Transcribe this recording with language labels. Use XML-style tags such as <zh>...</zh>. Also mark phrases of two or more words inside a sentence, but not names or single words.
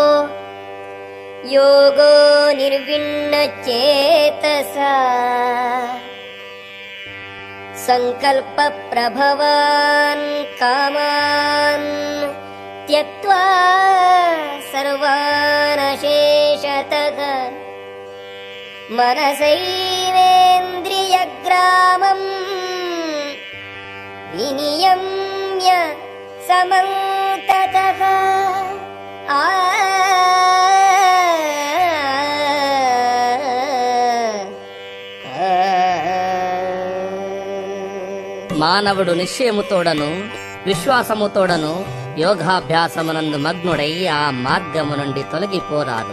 <sa>योगो निर्विण्णचेतसा सङ्कल्पप्रभवान् कामान् त्यक्त्वा सर्वानशेषतः मनसैवेन्द्रियग्रामम् विनियम्य समन्ततः</sa> <te>మానవుడు నిశ్చయముతోడను విశ్వాసముతోడను యోగాభ్యాసమునందు మగ్నుడై ఆ మార్గము నుండి తొలగిపోరాదు.</te>